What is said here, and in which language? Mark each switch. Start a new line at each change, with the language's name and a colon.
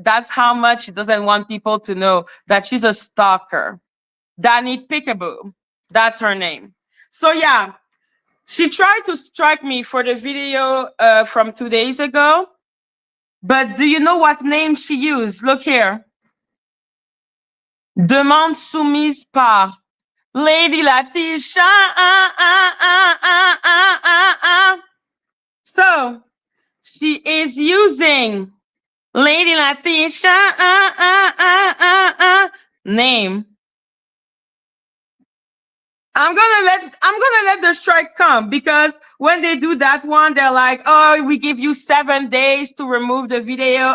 English: That's how much she doesn't want people to know that she's a stalker. Dani Peekaboo. That's her name. So yeah, she tried to strike me for the video from 2 days ago. But do you know what name she used? Look here.
French: Demande soumise par Lady Latesha.
English: So she is using Lady Latesha name. I'm gonna let the strike come, because when they do that one, they're like, "Oh, we give you 7 days to remove the video."